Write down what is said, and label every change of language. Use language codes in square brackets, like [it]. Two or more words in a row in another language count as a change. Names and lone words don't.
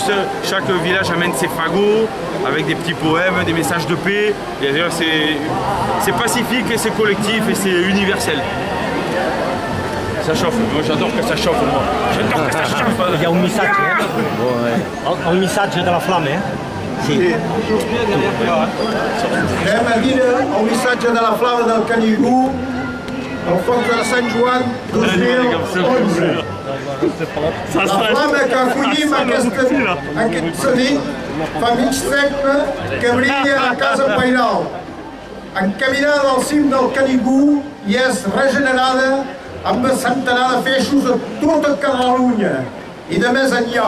[fr] Chaque village amène ses fagots avec des petits poèmes, des messages de paix. C'est pacifique et c'est collectif et c'est universel. Ça chauffe, moi j'adore que ça chauffe, moi. J'adore que ça chauffe. Il y a un message, un message de la flamme. [ca] Sí. Anem a dir el missatge de la flama del Canigó, el foc de Sant Joan 2011. La flama que acollim aquest nit fa mig segle que brilla a casa Pairal, encaminada al cim del Canigó i és regenerada amb un centenar de feixos a tota Catalunya i de més enllà.